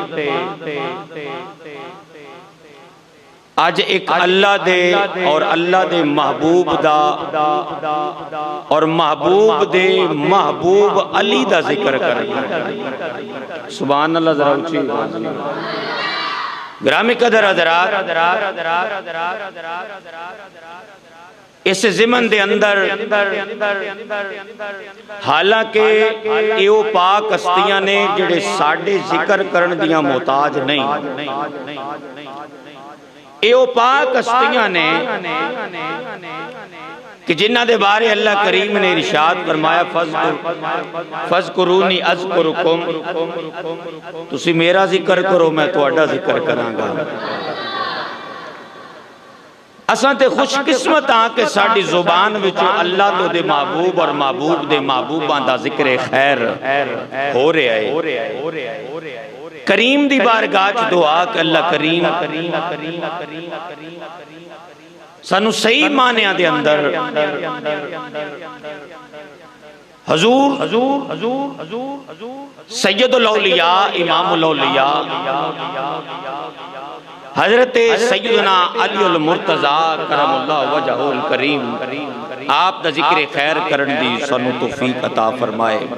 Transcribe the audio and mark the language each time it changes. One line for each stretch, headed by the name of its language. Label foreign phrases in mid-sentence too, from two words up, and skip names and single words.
Punjabi: آج ایک اللہ دے اور اللہ دے محبوب دا اور محبوب دے محبوب علی دا ذکر کریں
Arabic: سبحان اللہ
Punjabi: ذرا اچھی گرامی قدر حضرات اس زمن دے اندر حالانکہ ایو پاک ہستیاں نے جڑے ساڑھے ذکر کرن دیاں محتاج نہیں ایو پاک ہستیاں نے کہ جنہ دے بارے اللہ کریم نے ارشاد فرمایا
Arabic: فَذْكُرُونِي أَذْكُرُكُمْ
Punjabi: تسی میرا ذکر کرو میں تہاڈا ذکر کراں گا اساں تے خوش قسمت ہاں کہ ساڈی زبان وچوں اللہ تو دے محبوب اور محبوب دے محبوباں دا ذکر خیر ہو رہا ہے کریم دی بارگاہ چ دعا کہ اللہ کریم سانو صحیح معنیاں دے اندر حضور سید الاولیاء امام الاولیاء حضرت سیدنا علی المرتضی
Arabic: کرم اللہ وجہہ الکریم
Punjabi: آپ دا ذکر خیر کرن دی سانو توفیق عطا فرمائے